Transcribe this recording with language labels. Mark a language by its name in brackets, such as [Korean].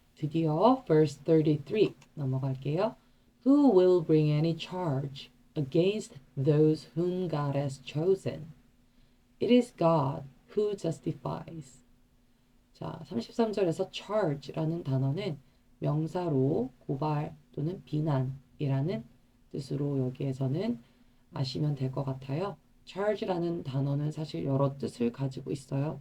[Korean] 드디어 verse 33 넘어갈게요. [English] Who will bring any charge against those whom God has chosen? It is God who justifies. [Korean] 자, 33절에서 charge라는 단어는 명사로 고발 또는 비난이라는 뜻으로 여기에서는 아시면 될 것 같아요. charge라는 단어는 사실 여러 뜻을 가지고 있어요.